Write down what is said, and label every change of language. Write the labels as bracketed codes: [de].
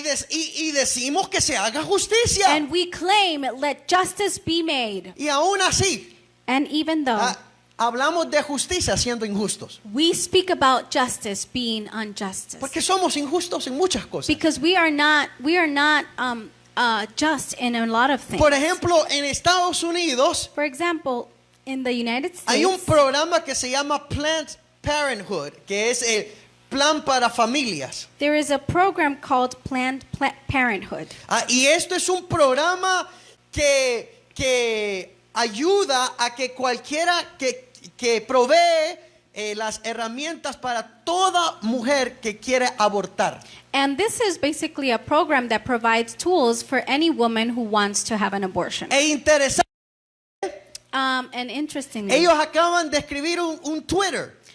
[es] y decimos que se haga justicia. [en] and we claim, let justice be made. [es] Y aún así, [en] And even though [es] hablamos de justicia siendo injustos. [en] We speak about justice being injustice. [es] Porque somos injustos en muchas cosas. [en] Because we are not just in a lot of things. [es] Por ejemplo, en Estados Unidos [en] For example, in the United States, [es] hay un programa que se llama Planned Parenthood, que es el plan para familias. [en] there is a program called Planned Parenthood. [es] Y esto es un programa que ayuda a que cualquiera que provee las herramientas para toda mujer que quiere abortar. [en] And this is basically a program that provides tools for any woman who wants to have an abortion. [es] E interesante, [en] And interestingly, [es] ellos acaban de escribir un Twitter